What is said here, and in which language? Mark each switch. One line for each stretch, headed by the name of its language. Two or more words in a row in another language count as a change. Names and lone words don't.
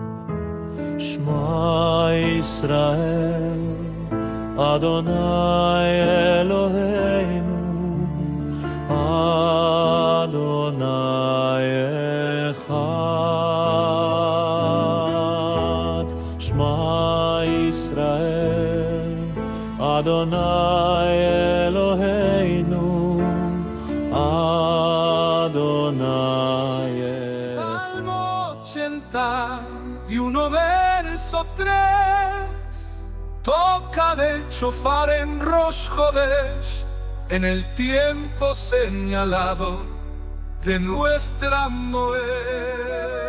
Hebrew: שמע ישראל אדני אלהינו אדני אחד. שמע ישראל אדני אלהינו אדני אחד.
Spanish: Salmo 81, verso 3. Toca del shofar en Rosh Chodesh, en el tiempo señalado de nuestra Moed.